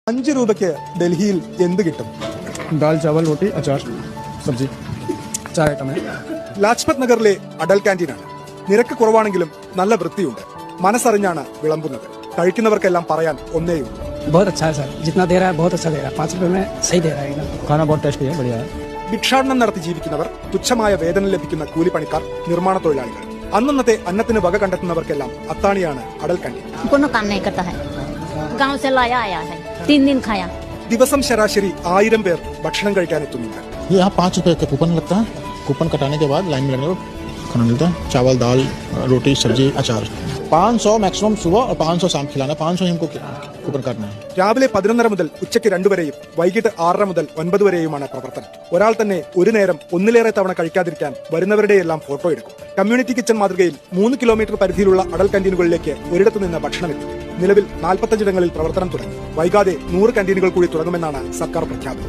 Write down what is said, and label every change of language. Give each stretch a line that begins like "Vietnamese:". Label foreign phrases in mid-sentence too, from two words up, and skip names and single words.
Malayalam: 5 രൂപയ്ക്ക് ഡൽഹിയിൽ എന്ത് കിട്ടും?
Hindi: दाल चावल रोटी अचार सब्जी 4 आइटम है।
Malayalam: ലാജ്പത് നഗറിലെ അടൽ ക്യാന്റീനാണ്. നിരക്ക് കുറവാണെങ്കിലും നല്ല വൃത്തിയുണ്ട്. മനസ്സറിഞ്ഞാണ് വിളമ്പുന്നത്. കഴിക്കുന്നവർക്കെല്ലാം പറയാൻ ഒന്നേയുള്ളൂ.
Hindi: बहुत अच्छा है सर, जितना दे रहा है बहुत अच्छा दे रहा है। 5 रुपए में सही दे रहा है एकदम। खाना बहुत टेस्टी है, बढ़िया है।
Malayalam: ഭിക്ഷാടനം നടത്തി ജീവിക്കുന്നവർ, തുച്ഛമായ വേതനം ലഭിക്കുന്ന കൂലിപ്പണിക്കാർ, നിർമ്മാണ തൊഴിലാളികൾ, അന്നന്നത്തെ അന്നത്തിന് വക കണ്ടെത്തുന്നവർക്കെല്ലാം അത്താണിയാണ് അടൽ ക്യാന്റീൻ.
Hindi: कोनो काम नहीं करता है, गांव से लाया आया है, 3 दिन खाया।
Malayalam: ദിവസം ശരാശരി 1000 പേർ ഭക്ഷണം കഴിക്കാൻ എത്തുന്നുണ്ട്.
Hindi: ये यहाँ 5 रुपए का कूपन लगता है। कूपन कटाने के बाद लाइन में लगने पर खाना मिलता है। चावल दाल रोटी सब्जी अचार। 500 मैक्सिमम सुबह और 500 शाम खिलाना। 500 ही हमको कूपन काटना है।
Malayalam: രാവിലെ 11:30 മുതൽ ഉച്ചയ്ക്ക് 2 വരെയും വൈകിട്ട് 6:30 മുതൽ 9 വരെയുമാണ് പ്രവർത്തനം. ഒരാൾ തന്നെ ഒരു നേരം ഒന്നിലേറെ തവണ കഴിക്കാതിരിക്കാൻ വരുന്നവരുടെയെല്ലാം ഫോട്ടോ എടുക്കും. കമ്മ്യൂണിറ്റി കിച്ചൺ മാതൃകയിൽ 3 കിലോമീറ്റർ പരിധിയിലുള്ള അടൽ ക്യാന്റീനുകളിലേക്ക് ഒരിടത്തു നിന്ന് ഭക്ഷണമെത്തി. നിലവിൽ 45 ഇടങ്ങളിൽ പ്രവർത്തനം തുടങ്ങി. വൈകാതെ 100 ക്യാന്റീനുകൾ കൂടി തുടങ്ങുമെന്നാണ് സർക്കാർ പ്രഖ്യാപനം.